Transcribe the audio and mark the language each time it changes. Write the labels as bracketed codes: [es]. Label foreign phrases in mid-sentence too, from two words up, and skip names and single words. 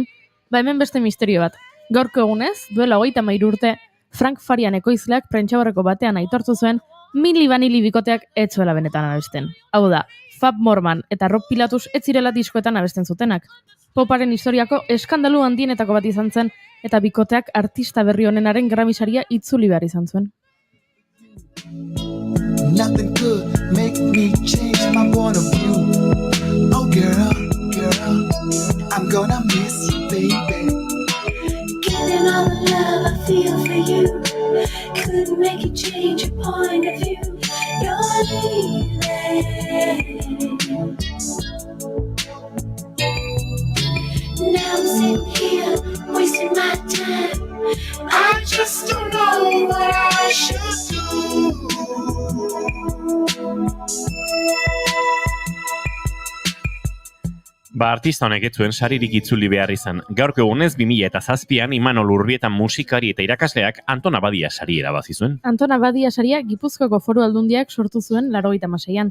[eu] Hemen beste misterio bat. Gaurko egunez, duela 33 urte, Frank Farian ekoizleak prentsaurreko batean aitortu zuen Milli Vanilli bikoteak ez zuela benetan abesten. Hau da, Fab Morman eta Rob Pilatus ez zirela diskoetan abesten zutenak. Poparen historiako eskandalu handienetako bat izan zen, eta bikoteak artista berri honenaren Grammy-saria itzuli behar izan zuen. [en] Nothing could make me change my point of view. Oh girl, I'm gonna miss you, baby. Getting all the love I feel for you could make you change your point of view. You're leaving. Now I'm sitting here wasting my time. I just don't know what I should do. [eu] Artista honek ez zuen saririk itzuli behar izan. Gaurko egunez 2007an Imanol Urbieta musikari eta irakasleak Anton Abadia sari irabazi zuen. Anton Abadia saria Gipuzkoako Foru Aldundiak sortu zuen 86an.